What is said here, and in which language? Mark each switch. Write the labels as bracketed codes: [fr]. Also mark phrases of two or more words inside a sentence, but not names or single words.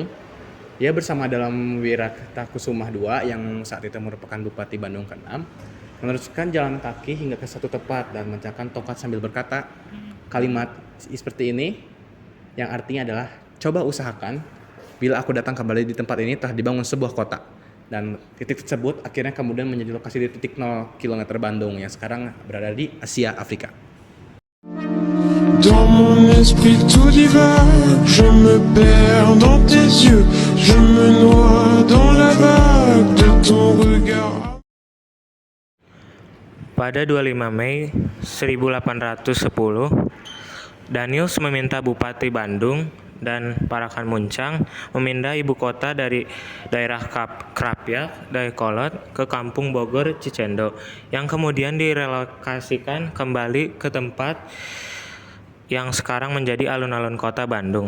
[id] ia bersama dalam Wiratakusumah II yang saat itu merupakan Bupati Bandung ke-6, meneruskan jalan kaki hingga ke satu tempat dan mencangkang tongkat sambil berkata kalimat seperti ini, yang artinya adalah, coba usahakan bila aku datang kembali di tempat ini telah dibangun sebuah kota. Dan titik tersebut akhirnya kemudian menjadi lokasi di titik 0 km Bandung yang sekarang berada di Asia Afrika. [fr] Dans mon esprit tout divague, je me perds dans tes yeux, je me noie dans la vague de ton regard. [id] Pada 25 Mei 1810, Danius meminta Bupati Bandung dan Parakan Muncang memindah ibu kota dari daerah Krapyak, Dayakolot ke Kampung Bogor Cicendo, yang kemudian direlokasikan kembali ke tempat yang sekarang menjadi alun-alun kota Bandung.